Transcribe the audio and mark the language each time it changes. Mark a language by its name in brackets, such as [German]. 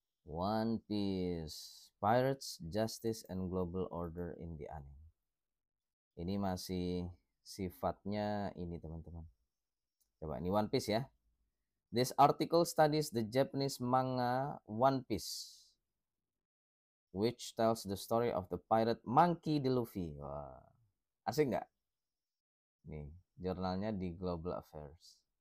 [English] One Piece, Pirates, Justice, and Global Order in the Anime. [Indonesian] Ini masih sifatnya ini teman-teman. Coba ini One Piece ya. [English] This article studies the Japanese manga One Piece, which tells the story of the pirate Monkey D. [Indonesian] Luffy. Wah, asik nggak? Nih, jurnalnya di Global Affairs.